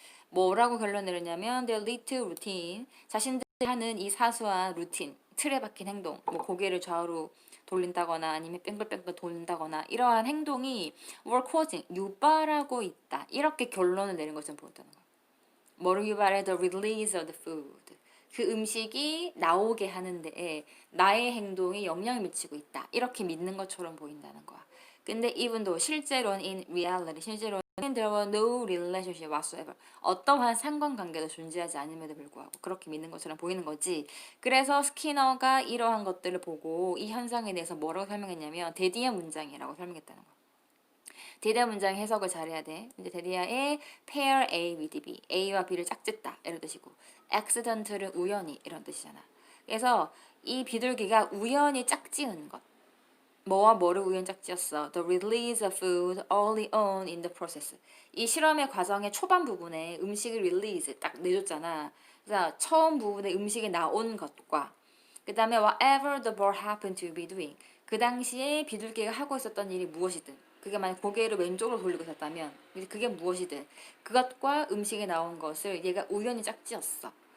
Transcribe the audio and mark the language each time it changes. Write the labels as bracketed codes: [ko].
[ko] 뭐라고 결론 내렸냐면 [en] their little routine, [ko] 자신들이 하는 이 사소한 루틴, 틀에 박힌 행동, 뭐 고개를 좌우로 돌린다거나 아니면 뺑글뺑글 돌린다거나 이러한 행동이 [en] were causing, [ko] 유발하고 있다. 이렇게 결론을 내린 것처럼 보였다는 거야. 뭐를 유발해? [en] The release of the food. [ko] 그 음식이 나오게 하는데 나의 행동이 영향을 미치고 있다. 이렇게 믿는 것처럼 보인다는 거야. [en] 근데 even though 실제로는 in reality, 실제로는 there was no relationship whatsoever. [ko] 어떠한 상관관계도 존재하지 않음에도 불구하고 그렇게 믿는 것처럼 보이는 거지. 그래서 스키너가 이러한 것들을 보고 이 현상에 대해서 뭐라고 설명했냐면 데디의 문장이라고 설명했다는 거야. 데디아 문장 해석을 잘해야 돼. 이제 데디아의 [en] pair A with B, [ko] A와 B를 짝짓다 이런 뜻이고, accident를 우연히 이런 뜻이잖아. 그래서 이 비둘기가 우연히 짝지은 것. 뭐와 뭐를 우연히 짝지었어? [en] The release of food early on in the process. [ko] 이 실험의 과정의 초반 부분에 음식을 release 딱 내줬잖아. 그래서 처음 부분에 음식이 나온 것과 그 다음에 [en] whatever the bird happened to be doing. [ko] 그 당시에 비둘기가 하고 있었던 일이 무엇이든 그게 만약 고개를 왼쪽으로 돌리고 있었다면 그게 무엇이든 그것과 음식이 나온 것을 얘가 우연히 짝지었어.